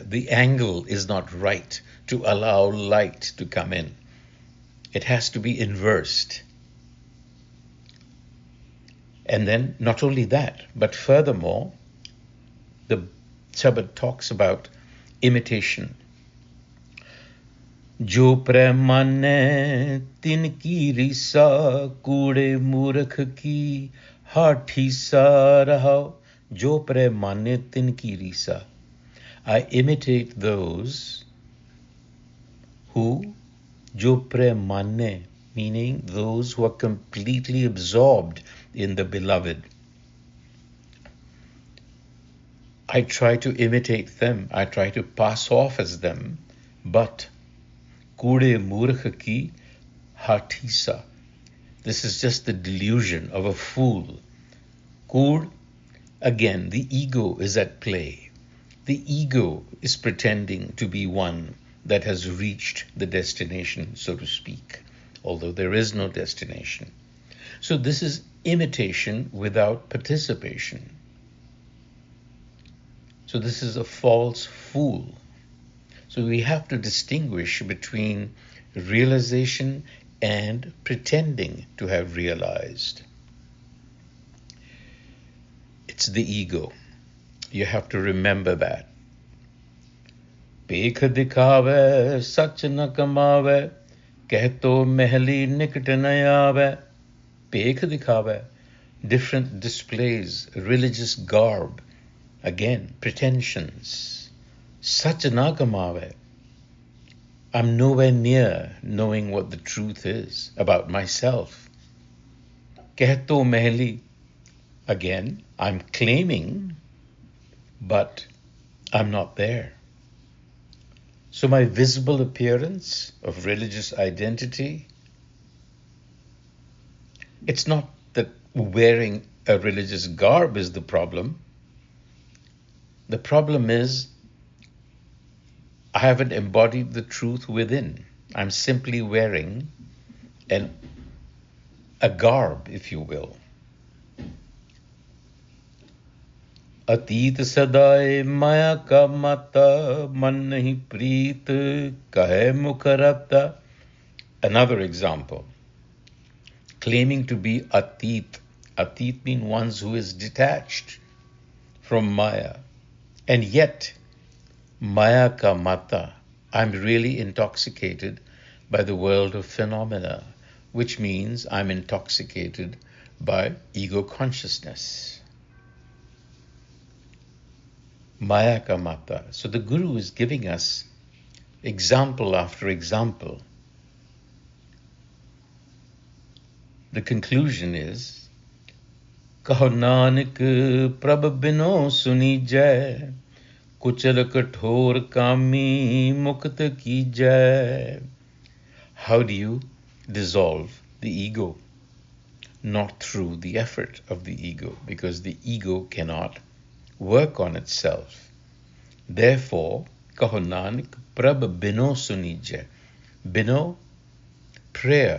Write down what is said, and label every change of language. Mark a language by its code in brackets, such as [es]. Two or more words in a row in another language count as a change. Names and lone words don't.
[en] The angle is not right to allow light to come in. It has to be inversed. And then not only that, but furthermore, the sabad talks about imitation. [pa] ਜੋ ਪ੍ਰੇਮਣੇ ਤਿਨ ਕੀ ਰੀਸਾ ਕੁਡੇ ਮੂਰਖ ਕੀ ਹਾਠੀ ਸਾ ਰਹਾ. ਜੋ ਪ੍ਰੇਮਣੇ ਤਿਨ ਕੀ ਰੀਸਾ. [en] I imitate those who [pa] ਜੋ ਪ੍ਰੇਮਣੇ, [en] meaning those who are completely absorbed in the beloved. I try to imitate them. I try to pass off as them, but [pa] ਕੁਡੇ ਮੂਰਖ ਕੀ ਹਾਠੀਸਾ. [en] This is just the delusion of a fool. Kud, again, the ego is at play. The ego is pretending to be one that has reached the destination, so to speak, although there is no destination. So this is imitation without participation. So this is a false fool. So we have to distinguish between realization and pretending to have realized. It's the ego. You have to remember that. [pa] ਪੇਖ ਦਿਖਾਵੇ, ਸਚ ਨਾ ਕਮਾਵੇ, ਕਹਤੋ ਮਹਲੀ ਨਿਕਟ ਨਾ ਆਵੇ. ਪੇਖ ਦਿਖਾਵੇ, [en] different displays, religious garb, again, pretensions. [pa] ਸਚ ਨਾ ਕਮਾਵੇ. [en] I'm nowhere near knowing what the truth is about myself. [pa] ਕਹਤੋ ਮਹਲੀ, [en] again, I'm claiming, but I'm not there. So my visible appearance of religious identity, it's not that wearing a religious garb is the problem. The problem is I haven't embodied the truth within. I'm simply wearing a garb, if you will. [pa] ਅਤੀਤ ਸਦਾਏ ਮਾਇਆ ਕਾ ਮਾਤਾ ਮਨ ਨਹੀਂ ਪ੍ਰੀਤ ਕਹੇ ਮੁਖ ਰਤਾ. [en] Another example, claiming to be atit. Atit means one who is detached from Maya. And yet, [pa] ਮਾਇਆ ਕਾ ਮਾਤਾ, [en] I'm really intoxicated by the world of phenomena, which means I'm intoxicated by ego consciousness. [pa] ਮਾਇਆ ਕਾ ਮਾਤਾ. [en] So the Guru is giving us example after example. The conclusion is, [pa] ਕਹੋ ਨਾਨਕ ਪ੍ਰਭ ਬਿਨੋ ਸੁਣੀ ਜੈ, ਕੁਚਲ ਕਠੋਰ ਕਾਮੀ ਮੁਕਤਾ ਕੀ ਜੈ. [en] How do you dissolve the ego? Not through the effort of the ego, because the ego cannot work on itself. Therefore, [pa] ਕਹੋ ਨਾਨਕ ਪ੍ਰਭ ਬਿਨੋ ਸੁਣੀ ਜੈ. [en] Bino, prayer.